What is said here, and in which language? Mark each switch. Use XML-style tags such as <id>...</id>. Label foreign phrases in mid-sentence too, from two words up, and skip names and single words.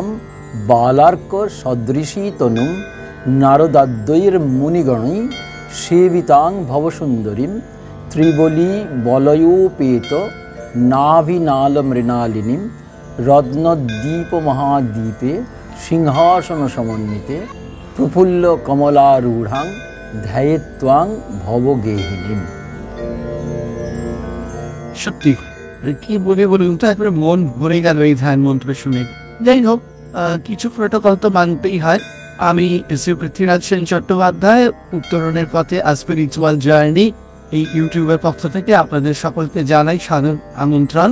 <sa>बालार्कसदृशी तनुं नारदाद्वैर्मुनिगणैः सेवितां भवसुन्दरीं त्रिबली बलयोपेत नाभिनालमृणालिनीं रत्नद्वीपमहाद्वीपे सिंहासनसमन्विते प्रफुल्लकमलारूढां ध्यायेत्वां भवगेहिनीं।</sa> <bn>সত্যি কি বলে বলুন তো, একবারে মন ভরে গেল এই ধ্যান মন্ত্র শুনে। যাই হোক, কিছু প্রোটোকল তো মানতেই হয়। আমি শ্রী পৃথ্বীরাজ সেন চট্টোপাধ্যায়, উত্তরণের পথে</bn> <en>a spiritual journey</en> <bn>এই ইউটিউবের পক্ষ থেকে আপনাদের সকলকে জানাই সাদর আমন্ত্রণ।</bn>